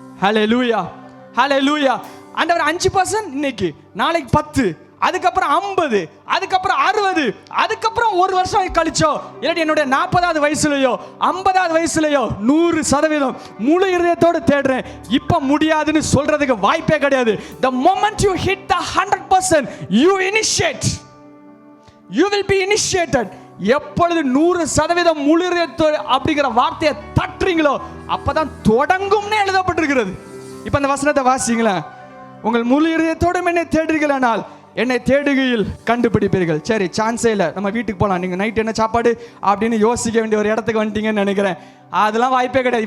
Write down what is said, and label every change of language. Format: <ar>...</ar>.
<ta>ஹல்லேலூயா, ஹல்லேலூயா. ஆண்டவர் 5% இன்னைக்கு, நாளைக்கு 10, அதுக்கப்புறம் 50, அதுக்கப்புறம் 60, அதுக்கப்புறம் ஒரு வருஷம் கழிச்சோ இல்லாட்டி என்னுடைய 40வது வயசுலயோ 50வது வயசுலயோ 100% முழு இதயத்தோடு தேடுறேன். இப்ப முடியாதுன்னு சொல்றதுக்கு வாய்ப்பே கிடையாது.</ta> <en>The moment you hit the 100%, you initiate, you will be initiated.</en> <ta>எப்பொழுது 100% முழு இதயத்தோடு அப்படிங்கிற வார்த்தையை தட்டுறீங்களோ அப்பதான் தொடங்கும்னு எழுதப்பட்டிருக்கிறது. இப்ப அந்த வசனத்தை வாசிங்களேன். உங்கள் முழு இதயத்தோடு என்னை தேடுகிறீர்களானால் என்னை தேடுகையில் கண்டுபிடிப்பீர்கள். சரி, சான்ஸே இல்லை, நம்ம வீட்டுக்கு போகலாம். நீங்கள் நைட் என்ன சாப்பாடு அப்படின்னு யோசிக்க வேண்டிய ஒரு இடத்துக்கு வந்துட்டீங்கன்னு நினைக்கிறேன். அதெல்லாம் வாய்ப்பே கிடையாது.</ta>